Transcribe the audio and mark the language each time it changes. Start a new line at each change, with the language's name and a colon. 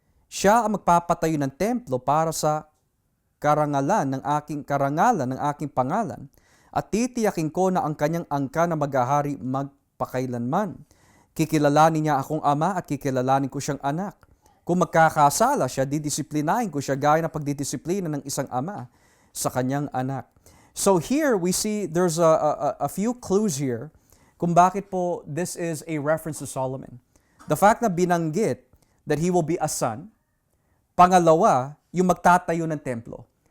Filipino: Siya ang magpapatayo ng templo para sa karangalan ng aking pangalan at titiyakin ko na ang kanyang angka na maghahari magpakailanman. Kikilalanin niya akong ama at kikilalanin ko siyang anak. Kung magkakasala siya, didisiplinahin ko siya gaya ng pagdidisiplina ng isang ama sa kanyang anak.
English: So here we see there's a few clues here
Filipino: kung bakit po
English: this is a reference to Solomon. The fact
Filipino: na binanggit
English: that he will be a son.
Filipino: Pangalawa, yung magtatayo ng templo.